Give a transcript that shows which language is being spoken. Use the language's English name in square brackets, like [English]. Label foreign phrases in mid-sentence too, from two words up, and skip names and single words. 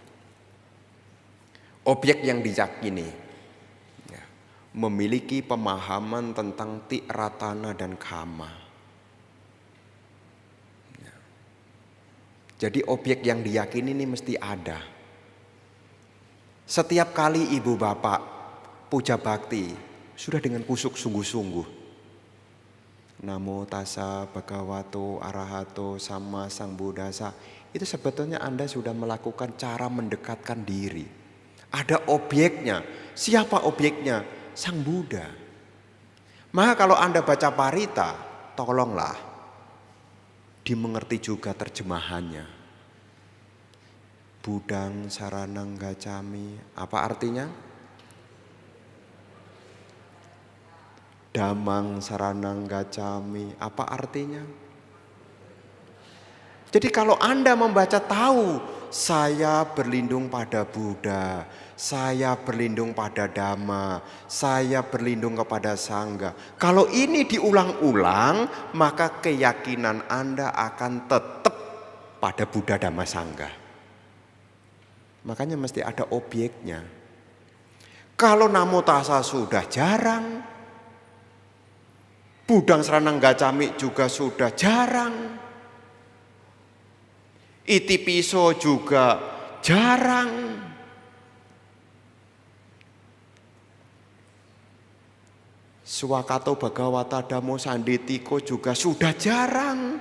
[Indonesian] Objek yang diyakini ya, memiliki pemahaman tentang tiratana dan kama. Ya. Jadi objek yang diyakini ini mesti ada. Setiap kali ibu bapak puja bakti sudah dengan kusuk sungguh-sungguh. [Pali] Namo tassa bhagavato arahato sama sang buddhasa. [Indonesian] Itu sebetulnya Anda sudah melakukan cara mendekatkan diri. Ada objeknya. Siapa objeknya? Sang Buddha. Maka kalau Anda baca parita, tolonglah dimengerti juga terjemahannya. [Pali] Budang saranang gacami. [Indonesian] Apa artinya? [Pali] Damang saranang gacami, [Indonesian] apa artinya? Jadi kalau Anda membaca tahu, saya berlindung pada Buddha, saya berlindung pada Dhamma, saya berlindung kepada Sangha. Kalau ini diulang-ulang, maka keyakinan Anda akan tetap pada Buddha Dhamma Sangha. Makanya mesti ada objeknya. Kalau [Pali] namo tassa [Indonesian] sudah jarang, [Pali] budang saranang gacami [Indonesian] juga sudah jarang. [Pali] Iti piso [Indonesian] juga jarang. [Pali] Swakato Bhagawata Dhammo Sanditiko [Indonesian] juga sudah jarang.